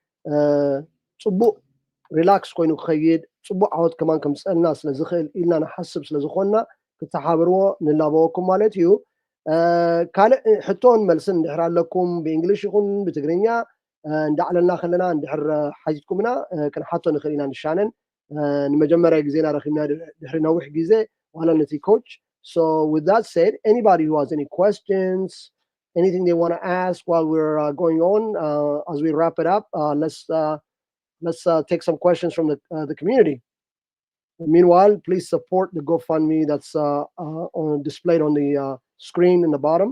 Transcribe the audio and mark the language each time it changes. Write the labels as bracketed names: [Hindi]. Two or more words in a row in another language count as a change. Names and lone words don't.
[Tigrinya] ፅቡቕ ሪላክስ ኮይኑ ክኸይድ ፅቡቕ ዓወት ከማን ከምፅአልና ስለ ዝኽእል ኢልና ንሓስብ ስለ ዝኾንና ክትሓብርዎ ንላበወኩም ማለት እዩ ካልእ ሕቶን መልስን እንድሕር ኣለኩም ብእንግሊሽ ይኹን ብትግርኛ እንዳዕለልና ከለና እንድሕር ሓቲትኩምና ክንሓቶ ንኽእል ኢና ንሻነን ንመጀመርያ ግዜና ረኺብና ድሕሪ ነዊሕ ግዜ ዋላ ነቲ ኮች. [English] So with that said, anybody who has any questions, anything they want to ask while we're going on as we wrap it up, let's take some questions from the community. Meanwhile, please support the GoFundMe that's displayed on the screen in the bottom.